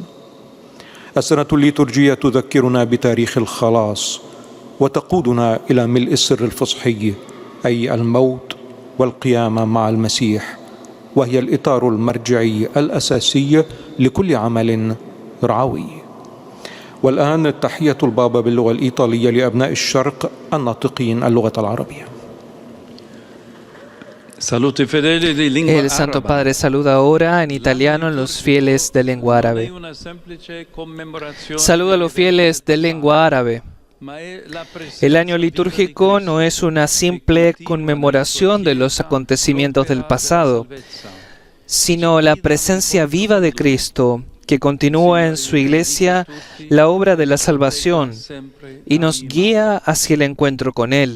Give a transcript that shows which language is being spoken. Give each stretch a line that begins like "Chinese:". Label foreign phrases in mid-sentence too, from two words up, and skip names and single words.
Arabic: السنة الليتورجية تذكرنا بتاريخ الخلاص وتقودنا إلى ملء السر الفصحي، أي الموت والقيامة مع المسيح، وهي الإطار المرجعي الأساسي لكل عمل رعوي. والآن تحية البابا باللغة الإيطالية لأبناء الشرق الناطقين اللغة العربية.
Spanish: El Santo Padre saluda ahora en italiano a los fieles de lengua árabe. Saluda a los fieles de lengua árabe. El año litúrgico no es una simple conmemoración de los acontecimientos del pasado, sino la presencia viva de Cristo, que continúa en su Iglesia la obra de la salvación y nos guía hacia el encuentro con Él.